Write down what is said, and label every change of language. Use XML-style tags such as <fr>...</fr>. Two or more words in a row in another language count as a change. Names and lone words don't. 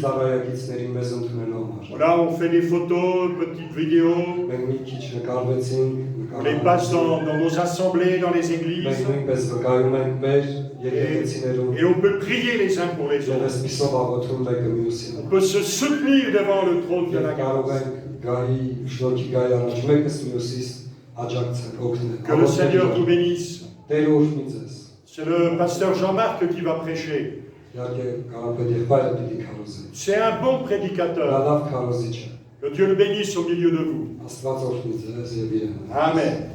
<hy>Ծառայակիցներին մեզ ընդունելու համար։</hy> <fr>Voilà, on fait des photos, petites vidéos.</fr> <hy>Մենք մի քիչ նկարվեցինք,</hy> <fr>On les passe dans nos assemblées, dans les églises.</fr> <hy>Մենք նույնպես վկայում ենք մեր եկեղեցիներում։</hy> <fr>Et on peut prier les uns pour les</fr> <hy>Եվ</hy> <fr>autres.</fr> <hy>այսպիսով աղոթում մեկը մյուսին։</hy> <fr>On peut se soutenir devant le trône de la</fr> <hy>Եվ կարող</hy> <fr>grâce.</fr> <hy>ենք գահի շնորհքի գահի առաջ մեկս մյուսից աջակցել, օգնել։</hy> <fr>Que le Seigneur vous bénisse.</fr> <hy>Տերը օրհնի ձեզ։</hy> <fr>C'est le pasteur Jean-Marc qui va prêcher.</fr> <hy>Իհարկե կարապետ եղբայրը պիտի քարոզի։</hy> <fr>C'est un bon</fr> <hy>Նա</hy> <fr>prédicateur.</fr> <hy>լավ քարոզիչ է։</hy> <fr>Que Dieu le bénisse au milieu de vous.</fr> <hy>Աստված օրհնի ձեզ եւ իրեն։ Amen.</hy>